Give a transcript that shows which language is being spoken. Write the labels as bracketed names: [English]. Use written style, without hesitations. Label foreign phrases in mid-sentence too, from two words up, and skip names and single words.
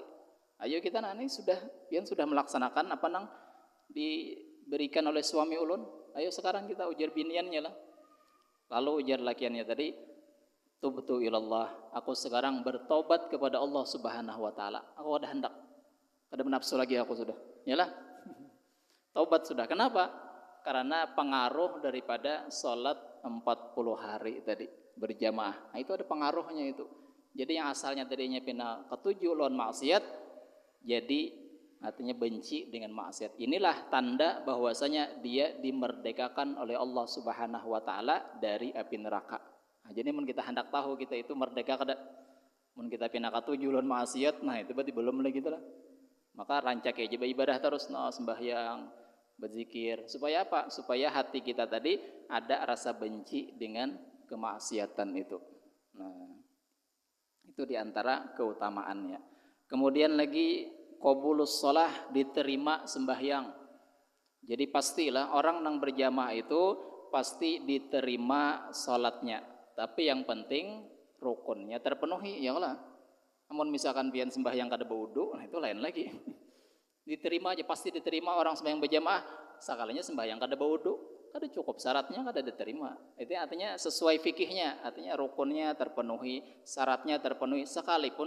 [Banjar] Ayo kita nani pian sudah melaksanakan apa nang diberikan oleh suami ulun. Ayo sekarang kita ujar biniannya lah. Lalu ujar lakiannya tadi, [Arabic] تبت إلى الله, [Banjar] aku sekarang bertobat kepada Allah [Arabic] سبحانه وتعالى. [Banjar] Aku ada hendak. Kada menafsu lagi aku sudah. Yalah. Taubat sudah. Kenapa? [Indonesian] Karena pengaruh daripada sholat 40 hari tadi berjamaah. [Banjar] Nah, itu ada pengaruhnya itu. Jadi yang asalnya tadinya pina ketujuh lawan maksiat, jadi artinya benci dengan maksiat. [Indonesian] Inilah tanda bahwasanya dia dimerdekakan oleh Allah [Arabic] سبحانه وتعالى [Indonesian] dari api neraka. [Banjar] Nah, jadi mun kita hendak tahu kita itu merdeka kada, mun kita pina ketujuh lawan maksiat, nah itu berarti belum lagi gitu lah. Maka rancak aja ibadah terus, sembahyang, berzikir, supaya apa? [Indonesian] Supaya hati kita tadi ada rasa benci dengan kemaksiatan itu. Nah, itu diantara keutamaannya. Kemudian lagi [Arabic] قبول الصلاة, [Indonesian] diterima sembahyang. Jadi pastilah orang yang berjamaah itu pasti diterima salatnya. Tapi yang penting rukunnya terpenuhi ya Allah. [Banjar] Namun misalkan pian sembahyang kada berwudu, nah itu lain lagi. Diterima aja, pasti diterima orang sembahyang berjamaah. Sekalinya sembahyang kada berwudu, kada cukup syaratnya kada diterima. [Indonesian] Itu artinya sesuai fikihnya, artinya rukunnya terpenuhi, syaratnya terpenuhi, sekalipun kada khusyuk.